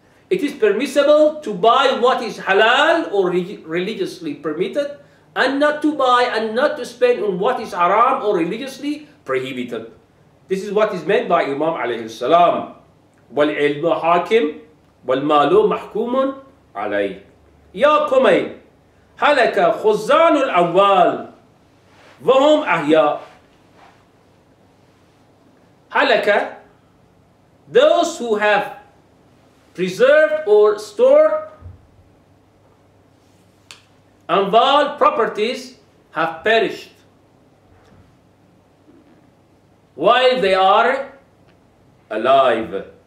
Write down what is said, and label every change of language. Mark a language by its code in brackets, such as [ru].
[en] It is permissible to buy what is halal or religiously permitted, and not to buy and not to spend on what is haram or religiously prohibited. This is what is meant by Imam alayhi salam. [ar] وَالْعِلْمُ حَاكِمٌ وَالْمَالُ مَحْكُومٌ عَلَيْهِ. يا كميل هلك خزان الأموال وهم أحياء. [en] Halaka, those who have preserved or stored Amwal, properties, have perished while they are alive.